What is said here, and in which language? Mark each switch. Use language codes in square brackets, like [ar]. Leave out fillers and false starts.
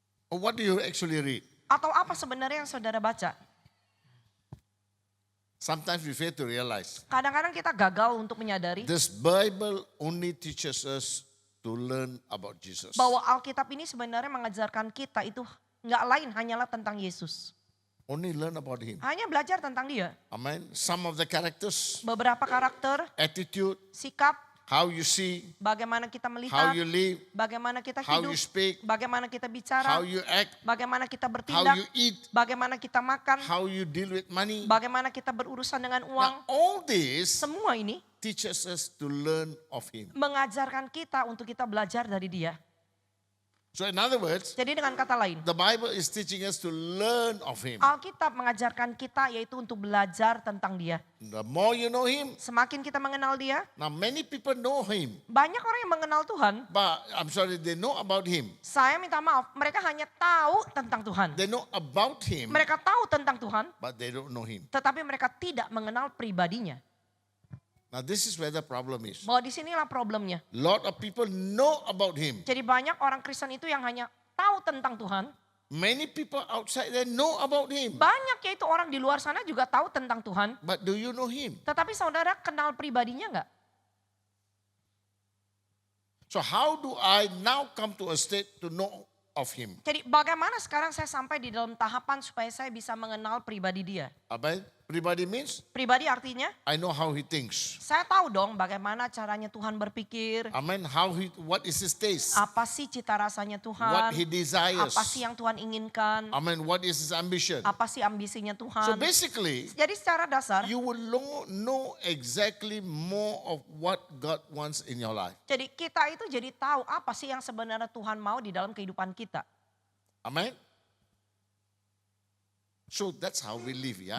[en] Or what do you actually read? [id] Atau apa sebenarnya yang saudara baca? [en] Sometimes we fail to realize [id] Kadang-kadang kita gagal untuk menyadari [en] this Bible only teaches us to learn about Jesus. [id] bahwa Alkitab ini sebenarnya mengajarkan kita itu nggak lain hanyalah tentang Yesus. [en] Only learn about him. [id] Hanya belajar tentang dia. [en] Amen. Some of the characters, [id] Beberapa karakter, [en] attitude, [id] sikap, [en] how you see, [id] bagaimana kita [en] how [id] melihat, [en] you live, [id] bagaimana kita [en] how [id] hidup, [en] you speak, [id] bagaimana kita [en] how [id] bicara, [en] you act, [id] bagaimana kita [en] how [id] bertindak, [en] you eat, [id] bagaimana kita makan, [en] how you deal with money. [id] bagaimana kita berurusan dengan uang. [en] Now all this [id] Semua ini [en] teaches us to learn of him. [id] mengajarkan kita untuk kita belajar dari dia. [en] So in other words, [id] Jadi dengan kata lain, [en] the Bible is teaching us to learn of him. [id] Alkitab mengajarkan kita yaitu untuk belajar tentang dia. [en] The more you know him, [id] Semakin kita mengenal dia, [en] now many people know him, [id] banyak orang yang mengenal Tuhan. [en] but I'm sorry, they know about him. [id] Saya minta maaf, mereka hanya tahu tentang Tuhan. [en] They know about him, [id] Mereka tahu tentang Tuhan, [en] but they don't know him. [id] tetapi mereka tidak mengenal pribadinya. [en] Now this is where the problem is. [id] Bahwa disinilah problemnya. [en] Lot of people know about him. [id] Jadi banyak orang Kristen itu yang hanya tahu tentang Tuhan. [en] Many people outside there know about him. [id] Banyak yaitu orang di luar sana juga tahu tentang Tuhan. [en] But do you know him? [id] Tetapi saudara kenal pribadinya enggak? [en] So how do I now come to a state to know of him? [id] Jadi bagaimana sekarang saya sampai di dalam tahapan supaya saya bisa mengenal pribadi dia? [en] Amen. Pribadi means [id] Pribadi artinya [en] I know how he thinks. [id] saya tahu dong bagaimana caranya Tuhan berpikir. [en] Amen. What is his taste? [id] Apa sih cita rasanya [en] What [id] Tuhan? [en] he desires. [id] Apa sih yang Tuhan inginkan? [en] Amen. What is his ambition? [id] Apa sih ambisinya [en] So [id] Tuhan? [en] basically, [id] Jadi secara dasar, [en] you will know exactly more of what God wants in your life. [id] jadi kita itu jadi tahu apa sih yang sebenarnya Tuhan mau di dalam kehidupan kita. Amen. [en] So that's how we live, yeah.